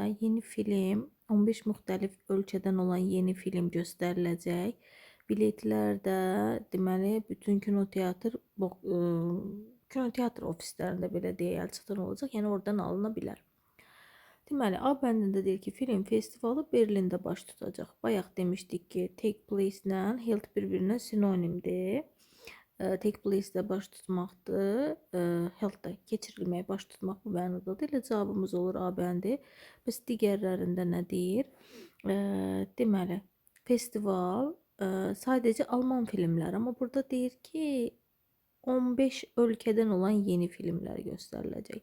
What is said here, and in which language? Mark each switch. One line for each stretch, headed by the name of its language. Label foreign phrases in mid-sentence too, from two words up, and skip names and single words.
Azerbaijani: Yeni film, 15 müxtəlif ölkədən olan yeni film göstəriləcək. Biletlər də deməli bütün kinoteatr ofislərində belə deyək, əlçatan olacaq. Yəni oradan alına bilər. Deməli, A bəndində deyir ki, film festivalı Berlində baş tutacaq. Bayaq demişdik ki,
English: take place
Azerbaijani: ilə held bir-birinə sinonimdir.
English: Take place
Azerbaijani: də baş tutmaqdır. Held də keçirilmək, baş tutmaq bu mənadadır. Elə cavabımız olur A bəndi. Bəs digərlərində nə deyir? Deməli, festival sadəcə Alman filmləri, amma burada deyir ki, 15 ölkədən olan yeni filmlər göstəriləcək.